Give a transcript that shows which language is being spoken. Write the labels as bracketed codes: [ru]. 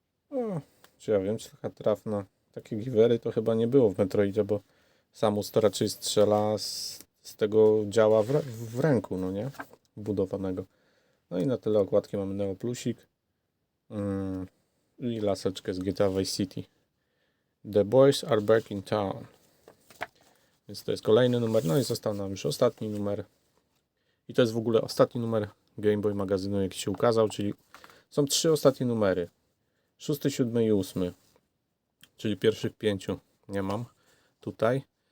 [pl] O, czy ja wiem, czy taka trafna. Takie givery to chyba nie było w Metroidzie, bo Samus to raczej strzela z tego działa w ręku, no nie? Budowanego. No i na tyle okładki mamy Neo Plusik i laseczkę z GTA Vice City. [en] The boys are back in town. [pl] Więc to jest kolejny numer. No i został nam już ostatni numer. I to jest w ogóle ostatni numer Game Boy magazynu, jaki się ukazał, czyli są 3 ostatnie numery. 6, 7 i 8. Czyli pierwszych 5 nie mam tutaj.